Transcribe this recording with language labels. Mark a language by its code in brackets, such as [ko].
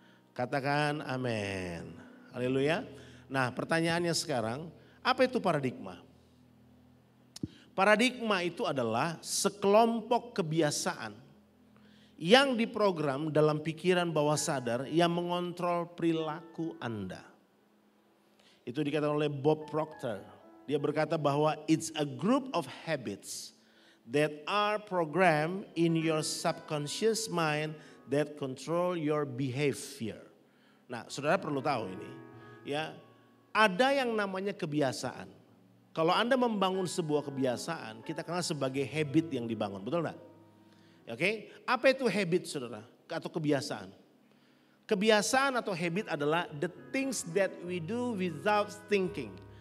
[id] Katakan amin. Haleluya. Nah pertanyaannya sekarang, apa itu paradigma? Paradigma itu adalah sekelompok kebiasaan yang diprogram dalam pikiran bawah sadar yang mengontrol perilaku Anda. Itu dikatakan oleh Bob Proctor. Dia berkata bahwa [en] it's a group of habits that are programmed in your subconscious mind that control your behavior. [id] Nah, saudara perlu tahu ini, ya, ada yang namanya kebiasaan. Kalau Anda membangun sebuah kebiasaan, kita kenal sebagai habit yang dibangun, betul enggak? Oke, apa itu habit saudara atau kebiasaan? Kebiasaan atau habit adalah [en] the things that we do without thinking.